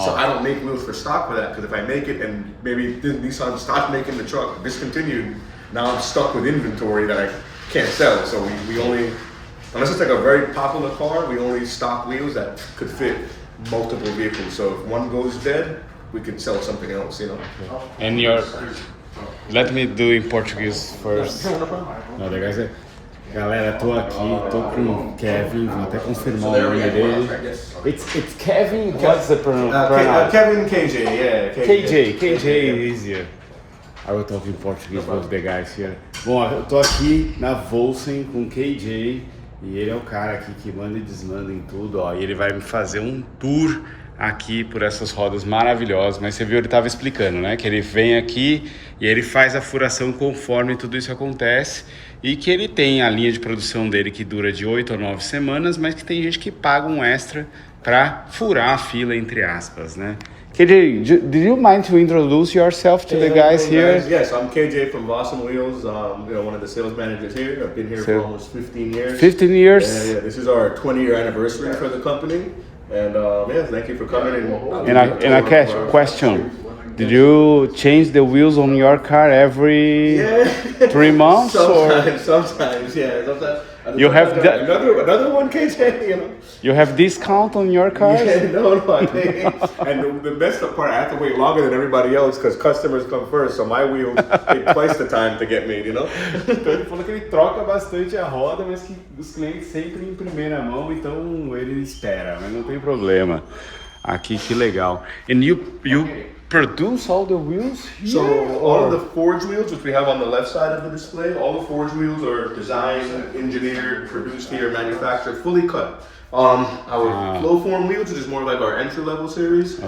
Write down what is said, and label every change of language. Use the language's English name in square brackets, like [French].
[English] So I don't make wheels for stock for that, because if I make it and maybe Nissan stopped making the truck, discontinued, now I'm stuck with inventory that I can't sell. So we only, unless it's like a very popular car, we only stock wheels that could fit multiple vehicles. So if one goes dead, we can sell something else, you know. And let me do in Portuguese first. [Portuguese] Não, [English] the guy said, [Portuguese] galera, tô aqui, tô com o Kevin, vou até confirmar o nome dele. [English] It's Kevin, what's the pronoun? Kevin KJ, yeah. KJ is easier. I will talk in Portuguese with the guys here. [Portuguese] Bom, eu tô aqui na Vossen com o KJ e ele é o cara aqui que manda e desmanda em tudo, ó. E ele vai me fazer um tour aqui por essas rodas maravilhosas, mas você viu, ele estava explicando, né, que ele vem aqui e ele faz a furação conforme tudo isso acontece e que ele tem a linha de produção dele que dura de 8 a 9 semanas, mas que tem gente que paga um extra para furar a fila, entre aspas, né? [English] KJ, did you mind to introduce yourself to the guys here? Yes, I'm KJ from Vossen Wheels, one of the sales managers here. I've been here for almost 15 years. 15 years? Yeah, this is our 20-year anniversary for the company. And yeah, thank you for coming. And a question. Did you change the wheels on your car every 3 months? Sometimes, yeah. You have another one, KJ, you know. You have discount on your cars? Yeah, no, I think. And the best part, I have to wait longer than everybody else because customers come first, so my wheels take twice the time to get made, you know? [Portuguese] Então ele falou que ele troca bastante a roda, mas que os clientes sempre em primeira mão, então ele espera, mas não tem problema. Aqui, que legal. [English] And you produce all the wheels here? So all of the forged wheels, which we have on the left side of the display, all the forged wheels are designed, engineered, produced here, manufactured, fully cut. Our flow form wheels, which is more like our entry-level series.